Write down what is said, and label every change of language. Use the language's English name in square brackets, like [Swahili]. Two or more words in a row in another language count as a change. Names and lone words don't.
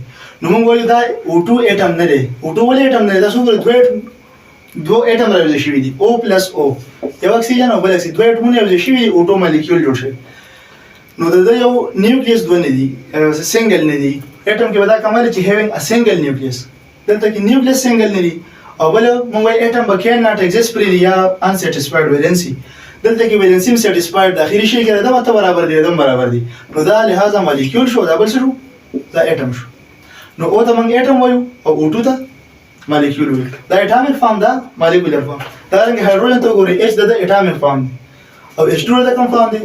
[Pashto] نو موږ وایو دا O2 اټم نه دی. O2 ولې اټم نه دی؟ تاسو ګورئ دوه اټم راوځي شوی دي، O + O، یو اکسیجن او بل اکسیجن، دوه اټمونه راوځي شوی دي، O2 مالیکول جوړ شي. نو د یو نیوکلیس دوه نه دي، سنگل نه دي. اټم کې ودا کمال چې [English] having a single nucleus، [Pashto] دلته کې نیوکلیس سنگل نه دي. او بل موږ وایو اټم به [English] can not exist freely [Pashto] یا [English] unsatisfied valency، [Pashto] دلته کې [English] valency satisfied [Pashto] د اخري شی کې دا ماته برابر دي، دم برابر دي. نو دا لہذا مالیکول شو، دا بل څه شو، دا اټم شو. نو او ته موږ اټم وایو او O2 ته مالیکول وایو. دا [English] atomic form [Pashto] دا [English] molecular form. [Pashto] دا رنګ هایدروجن ته وګورئ، H د [English] atomic form [Pashto] او H2 د کوم فارم دی؟